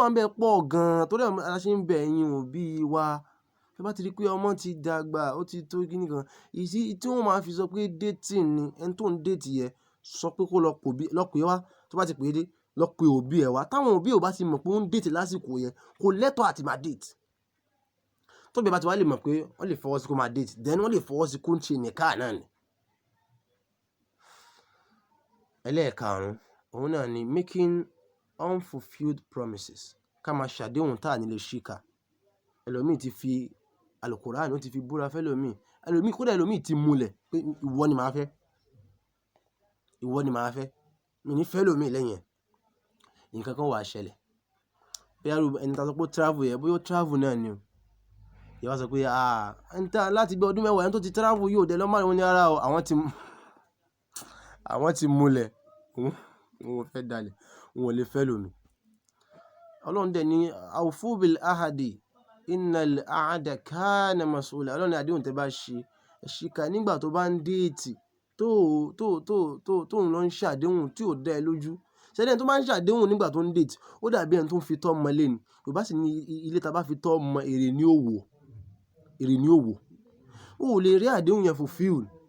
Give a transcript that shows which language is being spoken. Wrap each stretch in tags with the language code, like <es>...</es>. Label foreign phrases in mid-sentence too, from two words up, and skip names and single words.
<yo>ń bẹ pọ̀ gan-an torí aláṣẹ ń bẹ ẹ̀yin òbí wa tó bá ti rí pé ọmọ ti dàgbà ó ti tó kíní kan ìsí tí wọ́n máa fi sọ pé dating ni ẹni tó ń date yẹ sọ pé kó lọ pè wá tó bá ti pè é dé lọ pè òbí ẹ̀ wá táwọn òbí ò bá ti mọ̀ pé ó ń date lásìkò yẹn kò lẹ́tọ̀ọ́ àti máa date tó bí ẹ bá ti wá lè mọ̀ pé wọ́n lè fọwọ́ sí kó máa date then wọ́n lè fọwọ́ sí kó ń ṣe nìkan náà ni. ẹlẹ́ẹ̀karùn-ún òun náà ni</yo> <en>making unfulfilled promises</en> <yo>ká máa ṣàdéhùn tá à ní lè ṣíkà ẹlòmíì ti fi alukoran ó ti fi búra fẹ́lòmíì ẹlòmíì kódà ẹlòmíì ti múlẹ̀ pé ìwọ ni màá fẹ́ mi ní fẹ́lòmíì lẹ́yìn ẹ̀ nǹkan kan wà ṣẹlẹ̀ bí ẹni tá sọ pé travel yẹ bóyá travel náà ni o ìyá wa sọ pé ẹni tá láti gbé ọdún mẹ́wàá ẹni tó ti travel yóò dé lọ́mọ àwọn ní ara o àwọn ti múlẹ̀ wọn fẹ́ dalẹ̀ wọn lè fẹ́ lómi ọlọ́run dẹ̀ ní</yo> <ar>أوفوا بالعهد إن العهد كان مسؤولا</ar> <yo>ọlọ́run ní àdéhùn tẹ́ bá ṣe ẹ̀ṣìkà nígbà tó bá ń déètì tó ń lọ ń ṣàdéhùn tí ò dá ẹ lójú ṣẹ́dẹ̀ tó bá ń ṣàdéhùn nígbà tó ń déètì ó dàbí ẹni tó ń fi tọ́ ọmọ lé ni yorùbá sì ní ilé ta bá fi tọ́ ọmọ èrè ní òwò ó lè rí àdéhùn yẹn fulfill</yo>